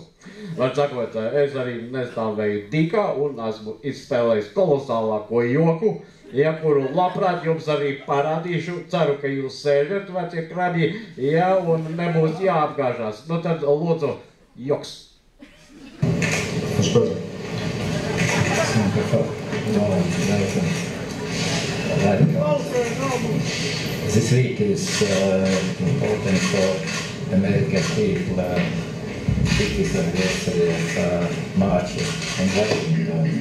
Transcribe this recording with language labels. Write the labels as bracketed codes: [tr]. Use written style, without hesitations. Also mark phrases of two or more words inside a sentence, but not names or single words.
[lv] Var sakot, es arī nestāvēju dikā un esmu izspēlējis kolosālāko joku, ja, kuru labprāt jums arī parādīšu. Ceru, ka jūs sēžat, vecie krabji, ja, un nebūs jāapgāžās. Nu tad, lūdzu, joks. [en] This week is important for American people. 50th anniversary of March and Washington.